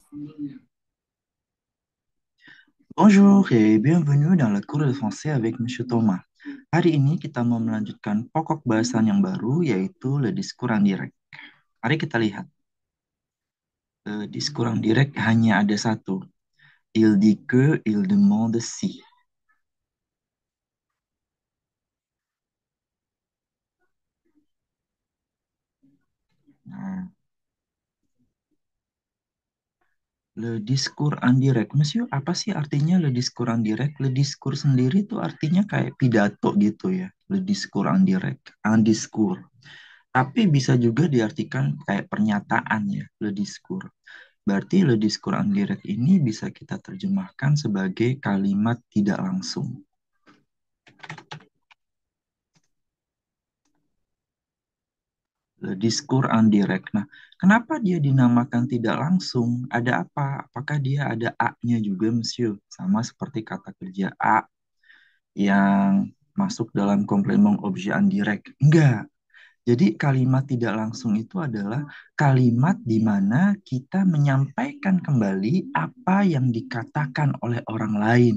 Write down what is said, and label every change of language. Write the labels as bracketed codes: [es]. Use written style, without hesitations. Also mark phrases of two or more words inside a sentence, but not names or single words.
[fr] Bonjour et bienvenue dans le cours de français avec Monsieur Thomas. [id] Hari ini kita mau melanjutkan pokok bahasan yang baru yaitu [fr] le discours indirect. [id] Mari kita lihat. [fr] Le discours indirect [id] hanya ada satu. [fr] Il dit que, il demande si. Nah, le discours indirect. [id] Monsieur, apa sih artinya [fr] le discours indirect? Le discours [id] sendiri itu artinya kayak pidato gitu ya. [fr] Le discours indirect. Un discours. [id] Tapi bisa juga diartikan kayak pernyataan ya, [fr] le discours. [id] Berarti [fr] le discours indirect [id] ini bisa kita terjemahkan sebagai kalimat tidak langsung. [fr] Le discours indirect. [id] Nah, kenapa dia dinamakan tidak langsung? Ada apa? Apakah dia ada A-nya juga, Monsieur? Sama seperti kata kerja A yang masuk dalam [fr] komplement objet indirect. [id] Enggak. Jadi kalimat tidak langsung itu adalah kalimat di mana kita menyampaikan kembali apa yang dikatakan oleh orang lain.